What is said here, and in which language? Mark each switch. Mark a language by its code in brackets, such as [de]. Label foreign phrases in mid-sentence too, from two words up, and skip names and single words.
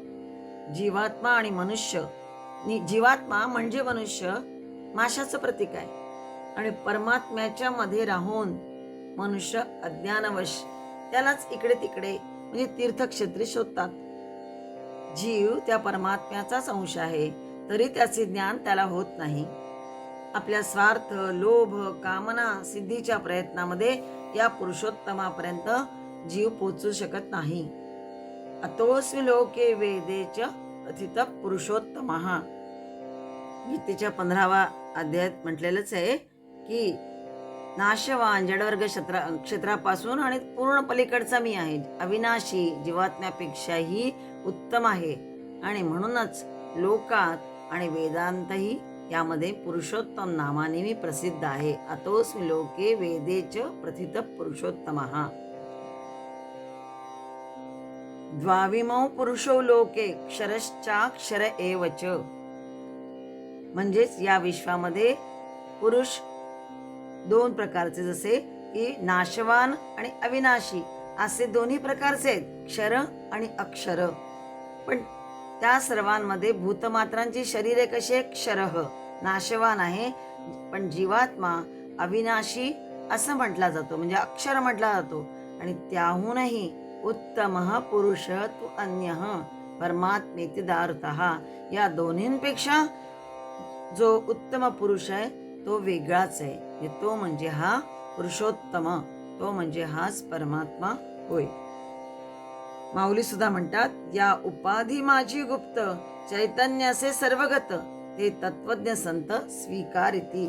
[mr] जीवात्मा आणि मनुष्य, जीवात्मा म्हणजे मनुष्य माशाचं प्रतीक आहे आणि परमात्म्याच्या मध्ये राहून मनुष्य अज्ञानवश त्यालाच इकडे तिकडे म्हणजे तीर्थक्षेत्री शोधतात. जीव त्या परमात्म्याचाच अंश आहे, तरी त्याचे ज्ञान त्याला होत नाही. आपल्या स्वार्थ, लोभ, कामना सिद्धीच्या प्रयत्नामध्ये या पुरुषोत्तमापर्यंत जीव पोचू शकत नाही. [sa] अतोऽस्मि लोके वेदेच प्रथित पुरुषोत्तमः. [mr] गीतेच्या 15व्या अध्यायात म्हटलेलंच आहे की नाशवान जडवर्ग क्षेत्रापासून आणि पूर्ण पलीकडचा मी आहे, अविनाशी जीवात्म्यापेक्षाही उत्तम आहे आणि म्हणूनच लोकात आणि वेदांतही यामध्ये पुरुषोत्तम नामाने मी प्रसिद्ध आहे. [sa] अतोऽस्मि लोके वेदेच प्रथित पुरुषोत्तमः. द्वाविमौ पुरुषो लोके क्षरश्चाक्षर एवच. [mr] म्हणजेच या विश्वामध्ये पुरुष 2 प्रकारचे, जसे की नाशवान आणि अविनाशी असे दोन्ही प्रकारचे आहेत, क्षर आणि अक्षर. पण त्या सर्वांमध्ये भूतमात्रांची शरीरे कशी क्षरः नाशवान आहे, पण जीवात्मा अविनाशी असं म्हटला जातो, म्हणजे अक्षर म्हटला जातो. आणि त्याहूनही [sa] उत्तमः पुरुष तु अन्यः परमात्मेति दारुतः. [mr] या दोन्हींपेक्षा जो उत्तम पुरुष आहे तो वेगळाच आहे. तो म्हणजे हा पुरुषोत्तम, तो म्हणजे हाच परमात्मा होय. माऊली सुद्धा म्हणतात, या उपाधी माझी गुप्त चैतन्याचे सर्वगत, ते तत्वज्ञ संत स्वीकारिती.